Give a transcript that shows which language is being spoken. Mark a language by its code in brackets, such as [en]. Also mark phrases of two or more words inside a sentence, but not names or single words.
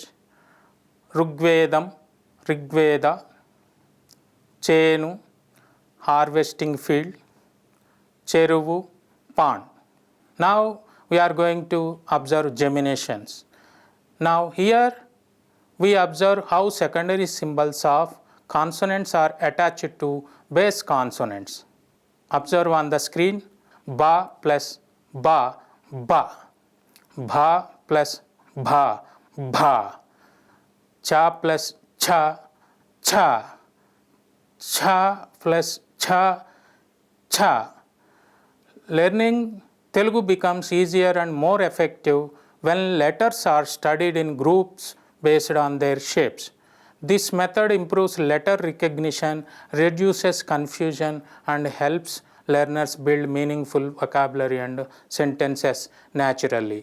[en] Rigvedam, Rigveda, Chenu, harvesting field, Cheruvu, pond. Now we are going to observe geminations. Now here we observe how secondary symbols of consonants are attached to base consonants. Observe on the screen, ba plus ba, ba, bha plus bha, bha, cha plus cha, cha, cha plus cha, cha. Learning Telugu becomes easier and more effective when letters are studied in groups based on their shapes. This method improves letter recognition, reduces confusion, and helps learners build meaningful vocabulary and sentences naturally.